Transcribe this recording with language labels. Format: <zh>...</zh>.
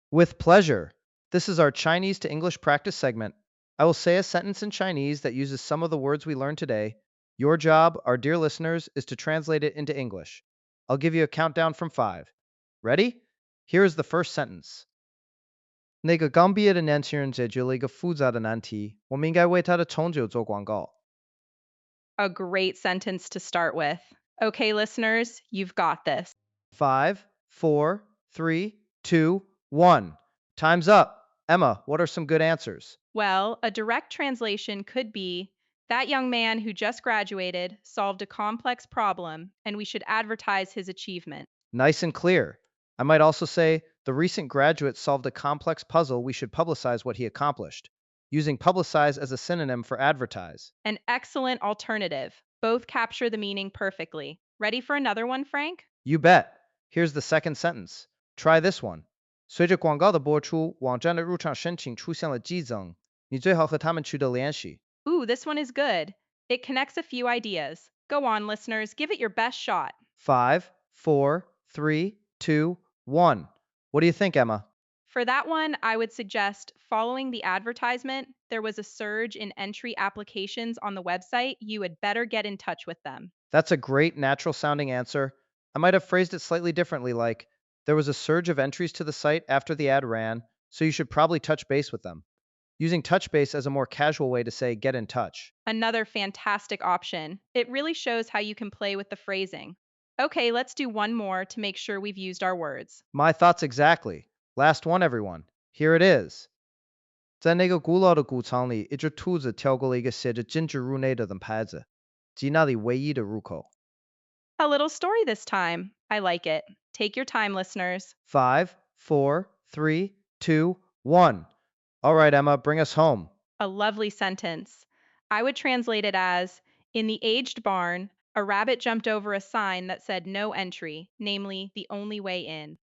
<en>With pleasure. This is our Chinese to English practice segment. I will say a sentence in Chinese that uses some of the words we learned today. Your job, our dear listeners, is to translate it into English. I'll give you a countdown from 5. Ready? Here is the first sentence.</en> <zh>那个刚毕业的年轻人解决了一个复杂的难题，我们应该为他的成就做广告。</zh> <en>A great sentence to start with. Okay, listeners, you've got this. 5, 4, 3, 2, 1. Time's up. Emma, what are some good answers? Well, a direct translation could be that young man who just graduated solved a complex problem, and we should advertise his achievement. Nice and clear. I might also say the recent graduate solved a complex puzzle. We should publicize what he accomplished, using publicize as a synonym for advertise. An excellent alternative. Both capture the meaning perfectly. Ready for another one, Frank? You bet. Here's the second sentence. Try this one.</en> <zh>随着广告的播出，网站的入场申请出现了激增，你最好和他们取得联系。</zh> <en>Ooh, this one is good. It connects a few ideas. Go on, listeners, give it your best shot. 5, 4, 3, 2, 1. What do you think, Emma? For that one, I would suggest following the advertisement, there was a surge in entry applications on the website. You had better get in touch with them. That's a great natural sounding answer. I might have phrased it slightly differently, like, there was a surge of entries to the site after the ad ran, so you should probably touch base with them. Using touch base as a more casual way to say get in touch. Another fantastic option. It really shows how you can play with the phrasing. Okay, let's do one more to make sure we've used our words. My thoughts exactly. Last one, everyone. Here it is.</en> <zh>在那个古老的谷仓里，一只兔子跳过了一个写着禁止入内的牌子，即那里唯一的入口。</zh> <en>A little story this time. I like it. Take your time, listeners. 5, 4, 3, 2, 1. All right, Emma, bring us home. A lovely sentence. I would translate it as in the aged barn, a rabbit jumped over a sign that said no entry, namely the only way in.</en>